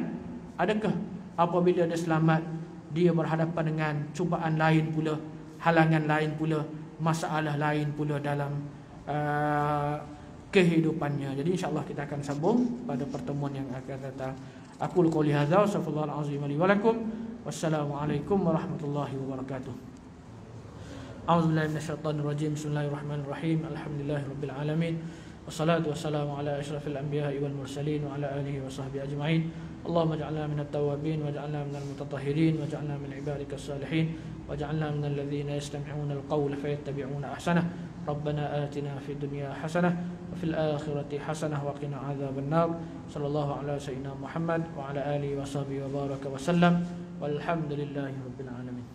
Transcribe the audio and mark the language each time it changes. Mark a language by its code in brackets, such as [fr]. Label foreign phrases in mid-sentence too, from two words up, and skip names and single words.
[ms] Adakah apabila dia selamat, dia berhadapan dengan cubaan lain pula, halangan lain pula, masalah lain pula dalam kehidupannya? Jadi insya-Allah kita akan sambung pada pertemuan yang akan datang. [ar] أقول قولي هذا وصلى الله عليه ولكم. والسلام عليكم ورحمة الله وبركاته أعوذ بالله من الشيطان الرجيم. بسم الله الرحمن الرحيم الحمد لله رب العالمين والصلاة والسلام على أشرف الأنبياء والمرسلين وعلى آله وصحبه أجمعين. اللهم اجعلنا من التوابين واجعلنا من المتطهرين واجعلنا من عبادك الصالحين واجعلنا من الذين يستمعون القول فيتبعون أحسنه. ربنا آتنا في الدنيا حسنة وفي الآخرة حسنة وقنا عذاب النار. صلى الله على سيدنا محمد وعلى آله وصحبه وبارك وسلم. والحمد لله رب العالمين.